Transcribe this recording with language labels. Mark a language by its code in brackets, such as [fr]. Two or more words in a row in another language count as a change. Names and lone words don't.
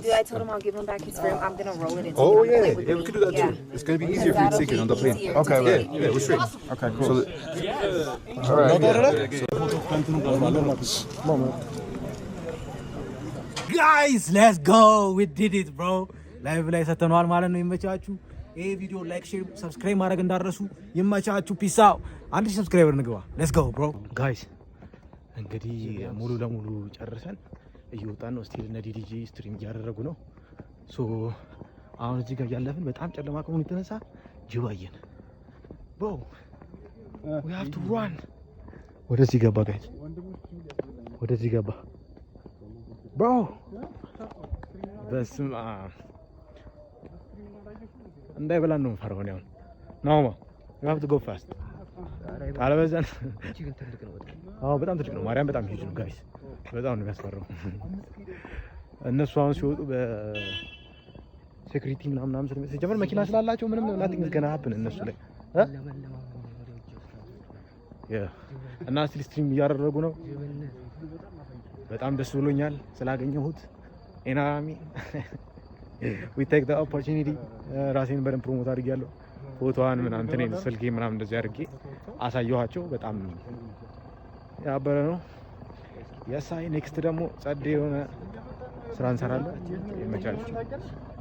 [en] gonna do, I told him I'll give him back his frame. I'm gonna roll it into. Oh him. yeah, Play with yeah, we me. could do that too. It's gonna be easier for you to take it on the plane. Okay, Yeah, right. yeah, we're straight. Okay, cool. So All right. Guys, let's go. We did it, bro. [am] ላይቭ ላይ ሰተነዋል ማለት ነው። ይመቻችሁ። ይሄ ቪዲዮ [en] like, share, subscribe [am] ማድረግ እንዳትረሱ። ይመቻችሁ። [en] peace out። [am] 1000 ሰብስክራይበር እንግባ። [en] let's go bro። [am] ጋይስ እንግዲህ ሙሉ ለሙሉ ጨርሰን እየወጣን ነው። ስቲል እነ ዲዲጂ ስትሪም እያደረጉ ነው። ሶ አሁን እዚህ ጋር ያለፍን በጣም ጨለማ ከመሆኑ የተነሳ ጅብ አየን። ብሮ [en] we have to run። [am] ወደዚህ ገባ ጋይስ፣ ወደዚህ ገባ ብሮ። በስመ አብ እንዳይበላን ነው የምፈራው እኔ አሁን። ናውማ [en] you have to go fast። [am] አለበዛን አዎ በጣም ትልቅ ነው። ማርያም በጣም ሂጅ ነው ጋይስ፣ በጣም ነው የሚያስፈራው። እነሱ አሁን ሲወጡ በሴኩሪቲ ምናምን ሲጀምር መኪና ስላላቸው ምንም [en] nothing is gonna happen [am] እነሱ ላይ እና ስቲል ስትሪም እያደረጉ ነው። በጣም ደስ ብሎኛል ስላገኘሁት። ኤናሚ [en] we take the opportunity [am] ራሴን በደንብ ፕሮሞት አድርጌያለሁ። ፎቶዋን ምናምን እንትን ስልኬ ምናምን እንደዚህ አድርጌ አሳየኋቸው። በጣም ያበረ ነው። የሳይ ኔክስት ደግሞ ጸዴ የሆነ ስራ እንሰራለን። ይመቻችሁ።